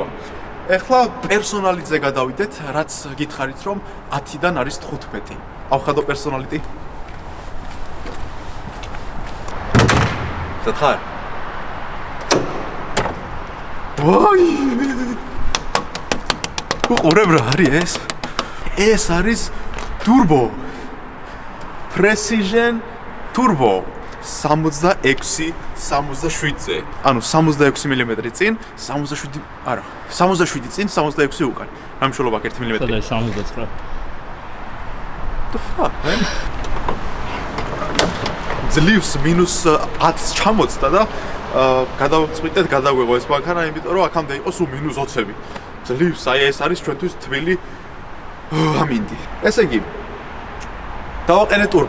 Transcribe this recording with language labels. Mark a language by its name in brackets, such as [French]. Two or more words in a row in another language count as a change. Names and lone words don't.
[Georgian] ეხლა პერსონალიტზე გადავიდეთ, რაც გითხარით რომ 10-დან არის 15. ავხადო პერსონალიტი. ზეთხარ. ვაი! უყურებ რა არის ეს? ეს არის turbo. [English] Precision turbo. [Georgian] 66-67-ზე. ანუ 66 მმ წინ, 67 არა, 67 წინ, 66 უკან. რამშულობა 1 მმ. და 79. [English] The fuck, man? [Georgian] ძლივს -10 ჩამოწდა და გადავწყვიტეთ გადაგვეღო ეს მანქანა, იმიტომ რომ აქამდე იყო სულ -20. ძლივს, აი ეს არის ჩვენთვის თბილი ამინდი. ესე იგი, დავაყენე turbo.